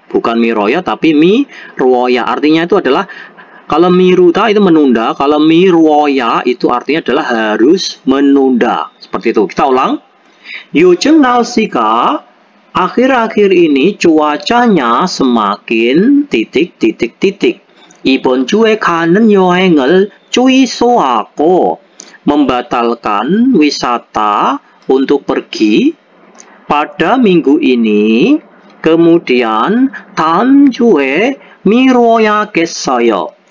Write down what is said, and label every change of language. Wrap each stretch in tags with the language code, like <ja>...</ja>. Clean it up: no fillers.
<id>Bukan miroya tapi miruoya. Artinya itu adalah kalau miruda itu menunda, kalau miruoya itu artinya adalah harus menunda. Seperti itu. Kita ulang.</id> <ko>요즘 날씨가</ko> <id>akhir-akhir ini cuacanya semakin titik.</id> <ko>이번 주에 가는 여행을 취소하고.</ko> <id>Membatalkan wisata untuk pergi pada minggu ini. Kemudian</id> <ko>다음 주에 미뤄야겠어요.</ko>